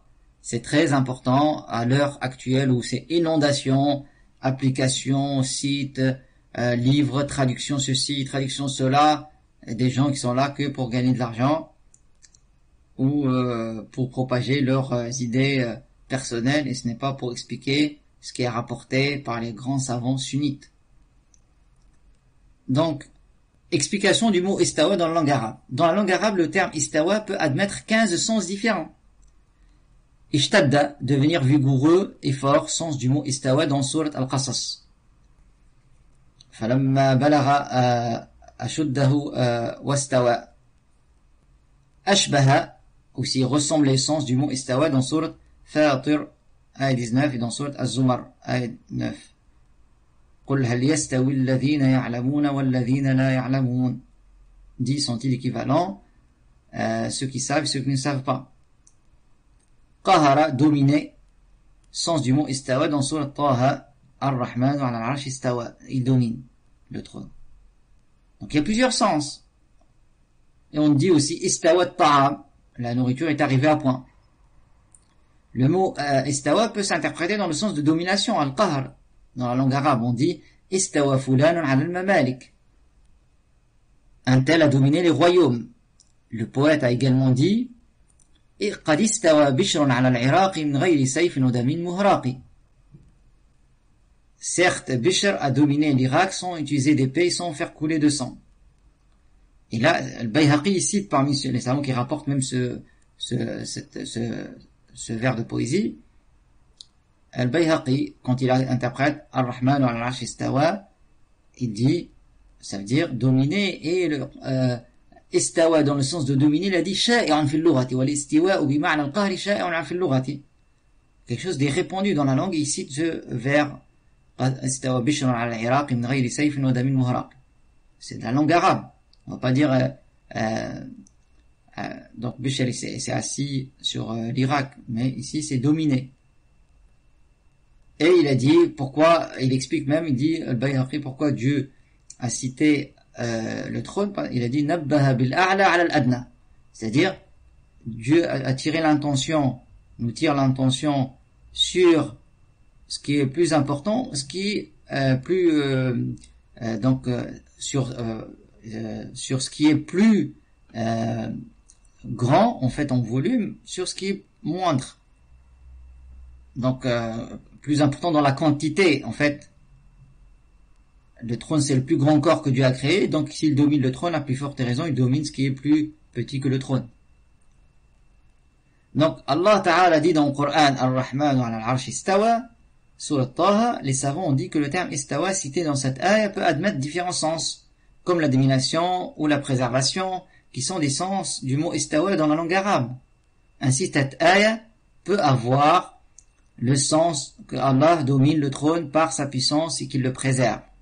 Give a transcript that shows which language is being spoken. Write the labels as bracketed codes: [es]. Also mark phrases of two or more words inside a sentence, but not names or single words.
[fr] C'est très important à l'heure actuelle où c'est inondation, application, site, livres, traduction ceci, traduction cela, des gens qui sont là que pour gagner de l'argent ou pour propager leurs idées personnelles, et ce n'est pas pour expliquer ce qui est rapporté par les grands savants sunnites. Donc, explication du mot istawa dans la langue arabe. Dans la langue arabe, le terme istawa peut admettre 15 sens différents. Ishtadda, devenir vigoureux et fort, sens du mot istawa dans sourate Al-Qasas. [ar] فلما بلغ أشده واستوى. Ashbaha, [fr] aussi ressemble l'essence du mot istawa dans sourate Fatir, ayat 19, et dans sourate Az-Zumar, ayat 9. [ar] قل هل يستوي الذين يعلمون والذين لا يعلمون. [fr] 10 sont-ils équivalents, ceux qui savent et ceux qui ne savent pas. Qahara, dominer, sens du mot istawa dans sourate Taha, [ar] الرحمن على العرش استوى, [fr] il domine le trône. Donc il y a plusieurs sens. Et on dit aussi [ar] استوى الطعام, [fr] la nourriture est arrivée à point. Le mot istawa peut s'interpréter dans le sens de domination, al-qahr. Dans la langue arabe, on dit [ar] استوى فلان على الممالك. [fr] Un tel a dominé les royaumes. Le poète a également dit [ar] قد استوى بشر على العراق من غير سيف ودم مهراق. [fr] Certes, Bishr a dominé l'Irak sans utiliser d'épée, sans faire couler de sang. Et là, Al-Bayhaqi cite parmi les savants qui rapportent même ce vers de poésie. Al-Bayhaqi, quand il interprète [ar] الرحمن والعرش استوى, [fr] il dit, ça veut dire dominer, et le istawa dans le sens de dominer, il a dit [ar] شائعا في اللغة والاستواء بمعنى القهر شائعا في اللغة. [fr] Quelque chose de répandu dans la langue, il cite ce vers [ar] استوى بشر على العراق من غير سيف ودم مهراق. [fr] C'est de la langue arabe. On va pas dire donc Bishr c'est assis sur l'Irak, mais ici c'est dominé. Et il a dit pourquoi, il explique même, il dit Al-Bayhaqi pourquoi Dieu a cité le trône. Il a dit [ar] نبه بالأعلى على الأدنى, [fr] c'est-à-dire Dieu a tiré l'intention, nous tire l'intention sur ce qui est plus important, ce qui est plus sur ce qui est plus grand en fait en volume, sur ce qui est moindre, donc plus important dans la quantité. En fait, le trône c'est le plus grand corps que Dieu a créé, donc s'il domine le trône, à plus forte raison il domine ce qui est plus petit que le trône. Donc [ar] الله تعالى [fr] dit dans le Coran [ar] الرحمن على العرش استوى, [fr] sur Taha, les savants ont dit que le terme istawa cité dans cette ayah peut admettre différents sens, comme la domination ou la préservation, qui sont des sens du mot istawa dans la langue arabe. Ainsi, cette ayah peut avoir le sens que Allah domine le trône par sa puissance et qu'il le préserve.